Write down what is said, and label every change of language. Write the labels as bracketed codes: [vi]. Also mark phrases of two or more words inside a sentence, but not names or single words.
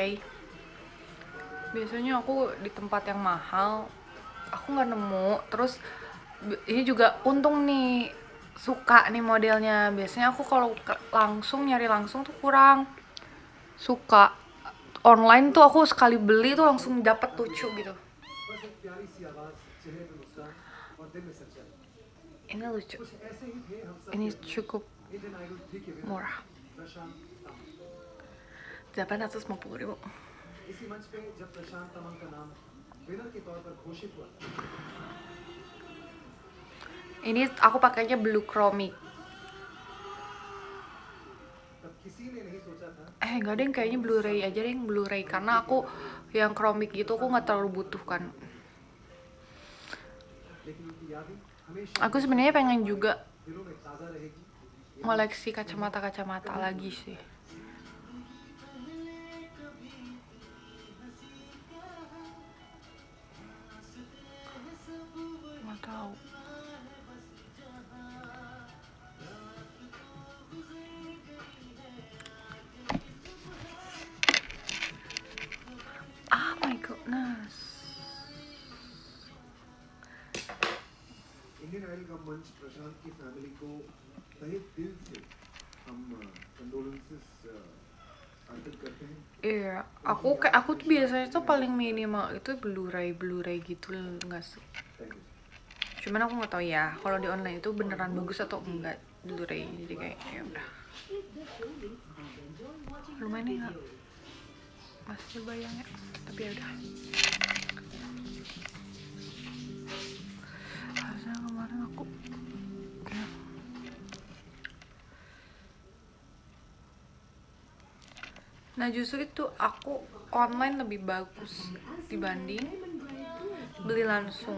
[id] Biasanya aku di tempat yang mahal aku nggak nemu. Terus ini juga untung nih, suka nih modelnya. Biasanya aku kalau langsung nyari langsung tuh kurang suka. Online tuh aku sekali beli tuh langsung dapat lucu gitu. [hi] बस एक प्यारी सी आवाज चेहरे पे मुस्कान और दिल में सच्चाई [id] Ini lucu. [hi] कुछ ऐसे ही थे हम सब [id] Ini cukup [hi] इंडियन आइडल 3 के विनर [id] murah. [hi] प्रशांत तमंग [id] 850.000. [hi] इसी मंच पे जब प्रशांत तमंग का नाम विनर के तौर पर घोषित हुआ [id] Ini aku pakainya [en] blue chromic. [hi] तब किसी ने नहीं सोचा था [id] Enggak deh, kayaknya Blu-ray aja deh, Blu-ray, karena aku yang chromik gitu aku nggak terlalu butuhkan. [hi] लेकिन उनकी यादें हमेशा [id] Aku sebenarnya pengen juga [hi] दिलों में ताजा रहेगी [id] ngoleksi kacamata lagi sih. Nggak tahu. [en] Oh my goodness. [hi] इंडियन आइडल का मंच प्रशांत की फैमिली को तहे दिल से हम कंडोलेंसेस अर्पित करते हैं [id] Iya, aku tuh biasanya tuh paling minimal itu Blu-ray gitu nggak sih. [en] thank you [id] Cuman aku nggak tahu ya kalau di online itu beneran bagus atau enggak Blu-ray, jadi kayak ya udah. Lumayan nih nggak masih bayang ya, tapi ya udah. Harusnya kemarin aku nah justru itu aku online lebih bagus dibanding beli langsung.